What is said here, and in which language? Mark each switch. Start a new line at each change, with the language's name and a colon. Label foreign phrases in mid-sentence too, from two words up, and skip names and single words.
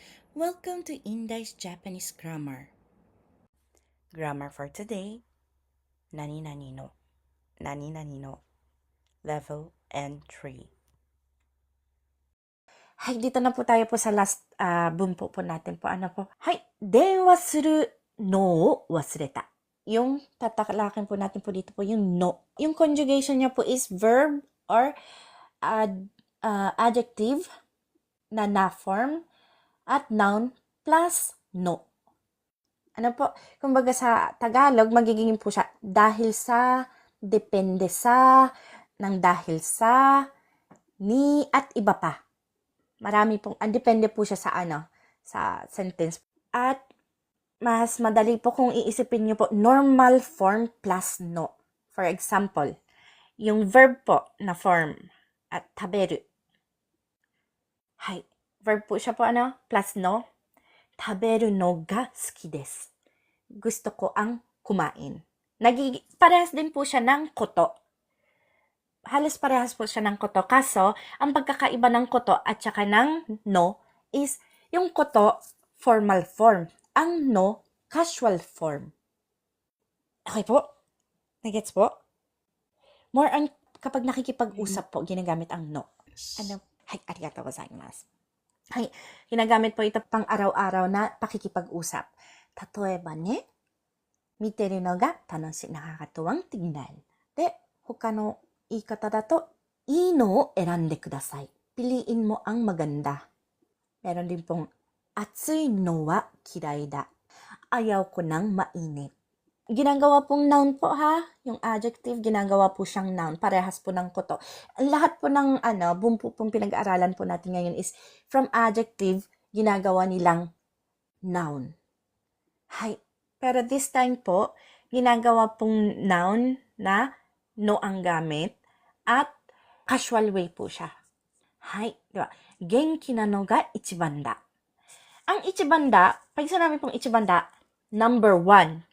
English: Welcome to Indai's Japanese Grammar. Grammar for today,
Japanese: 何々の,
English: level N3.
Filipino: Hay, dito na po tayo po sa last bunpo po natin po. Ano po? Hay,
Japanese: 電話するのを忘れた.
Filipino: Yung tatalakin po natin po dito po yung no. Yung conjugation niya po is
English: verb or adjective
Filipino: na form at
English: noun plus
Filipino: no. Ano po, kumbaga sa Tagalog, magiging po siya dahil sa, depende sa, ng dahil sa, ni, at iba pa. Marami pong, depende po siya sa sa sentence. At mas madali po kung iisipin niyo po,
English: normal form plus no. For example,
Filipino: yung verb po na form at taberu. Hay, verb po siya po plus no.
Japanese: 食べるのが好きです.
Filipino: Gusto ko ang kumain. Parehas din po siya ng koto. Halos parehas po siya ng koto. Kaso, ang pagkakaiba ng koto at saka ng no is yung koto,
English: formal form.
Filipino: Ang no,
English: casual form.
Filipino: Okay po? Nagets po?
English: More on
Filipino: kapag nakikipag-usap po, ginagamit ang no. Hay,
Japanese: ありがとうございます.
Filipino: Hay, ginagamit po ito pang araw-araw na pakikipag-usap.
Japanese: 例えばね、見てるのが
Filipino: nakakatuwang tignan.
Japanese: で、他の言い方だと、いいのを選んでください.
Filipino: Piliin mo ang maganda. Meron din pong,
Japanese: 暑いのは嫌いだ.
Filipino: Ayaw ko ng mainit. Ginagawa pong noun po ha, yung adjective, ginagawa po siyang noun, parehas po ng koto. Lahat po ng bumpo pong pinag-aaralan po natin ngayon is from adjective, ginagawa nilang noun. Hay, pero
English: this time
Filipino: po, ginagawa pong noun na no ang gamit at
English: casual way
Filipino: po siya. Hay, di ba?
Japanese: 元気なのが一番だ.
Filipino: Ang
Japanese: 一番だ,
Filipino: pag sinabi pong
Japanese: 一番だ,
Filipino: number 1.